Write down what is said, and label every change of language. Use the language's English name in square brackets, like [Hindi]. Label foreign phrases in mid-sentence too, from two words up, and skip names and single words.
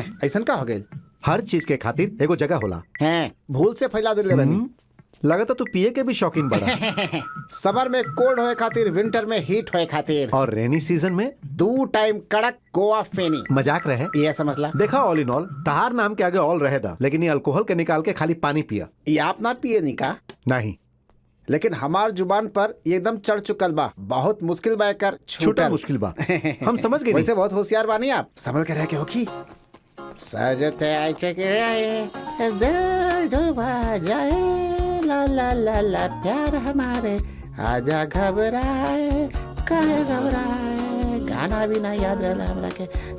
[Bhojpuri] ऐसा का हो गए? हर चीज के खातिर एगो जगह होला। हैं भूल से फैला दे रहनी। लगता तू पिए के भी शौकीन बड़ा। समर में कोल्ड होए खातिर, विंटर में हीट होए खातिर, और [English] rainy season [Bhojpuri] में 2 टाइम कड़क गोवा फेनी। मजाक रहे। ये समझला? देखा, [English] all in all [Bhojpuri] तहार नाम के आगे ऑल रहे दा, लेकिन ये अल्कोहल के निकाल के खाली पानी पिया। ये आप ना पिए नहीं का? नहीं, लेकिन हमार जुबान पर ये एकदम चढ़ चुकल बा। बहुत मुश्किल बा कर छोटा मुश्किल बा। हम समझ गए। वैसे बहुत होशियार बानी आप, संभल कर रह के होखी। सजते आए जाए ला ला ला ला प्यार हमारे, आजा घबराए काहे घबराए, गाना भी ना याद रहना हमरा के।